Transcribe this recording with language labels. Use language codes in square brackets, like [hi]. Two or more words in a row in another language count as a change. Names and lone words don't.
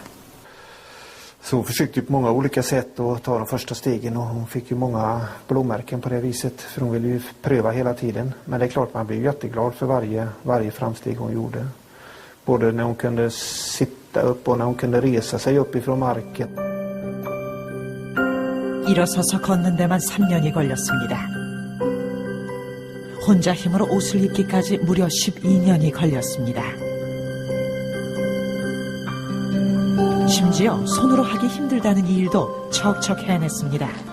[sv] Så hon försökte på många olika sätt att ta de första stegen och hon fick ju många blåmärken på det viset för hon ville ju pröva hela tiden. Men det är klart man blir jätteglad för varje framsteg hon gjorde. Både när hon kunde sitta upp och när hon kunde resa sig upp ifrån marken. [ko] 일어서서 걷는 데만 3년이 걸렸습니다. 혼자 힘으로 옷을 입기까지 무려 12년이 걸렸습니다. 심지어 손으로 하기 힘들다는 이 일도 척척 해냈습니다.